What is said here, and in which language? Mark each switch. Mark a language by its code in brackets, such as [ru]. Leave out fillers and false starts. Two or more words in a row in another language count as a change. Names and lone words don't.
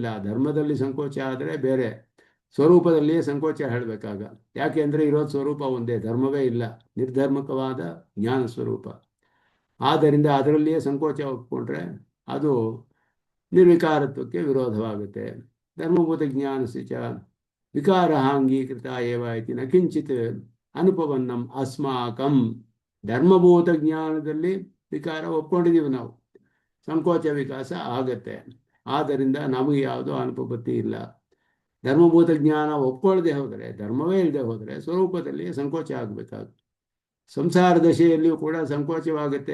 [kn] ಧರ್ಮದಲ್ಲಿ ಸಂಕೋಚ ಆದರೆ ಬೇರೆ, ಸ್ವರೂಪದಲ್ಲಿಯೇ ಸಂಕೋಚ ಹೇಳಬೇಕಾಗ. ಯಾಕೆ ಅಂದರೆ ಇರೋದು ಸ್ವರೂಪ ಒಂದೇ, ಧರ್ಮವೇ ಇಲ್ಲ, ನಿರ್ಧರ್ಮಕವಾದ ಜ್ಞಾನ ಸ್ವರೂಪ. ಆದ್ದರಿಂದ ಅದರಲ್ಲಿಯೇ ಸಂಕೋಚ ಒಪ್ಕೊಂಡ್ರೆ ಅದು ನಿರ್ವಿಕಾರತ್ವಕ್ಕೆ ವಿರೋಧವಾಗುತ್ತೆ. [sa] ಧರ್ಮಭೂತ ಜ್ಞಾನಸ್ಯ ಚ ವಿಕಾರ ಅಂಗೀಕೃತ ಏವ ಇತಿ ನ ಕಿಂಚಿತ್ ಅನುಪವನ್ನಂ ಅಸ್ಮಾಕಂ. [kn] ಧರ್ಮಭೂತ ಜ್ಞಾನದಲ್ಲಿ ವಿಕಾರ ಒಪ್ಕೊಂಡಿದ್ದೀವಿ ನಾವು, ಸಂಕೋಚ ವಿಕಾಸ ಆಗತ್ತೆ. ಆದ್ದರಿಂದ ನಮಗೆ ಯಾವುದೋ ಅನುಪಪತ್ತಿ ಇಲ್ಲ. ಧರ್ಮಭೂತ ಜ್ಞಾನ ಒಪ್ಕೊಳ್ಳದೆ ಹೋದರೆ, ಧರ್ಮವೇ ಇಲ್ಲದೆ ಹೋದರೆ ಸ್ವರೂಪದಲ್ಲಿ ಸಂಕೋಚ ಆಗಬೇಕಾಗುತ್ತೆ. ಸಂಸಾರ ದಶೆಯಲ್ಲಿಯೂ ಕೂಡ ಸಂಕೋಚವಾಗುತ್ತೆ.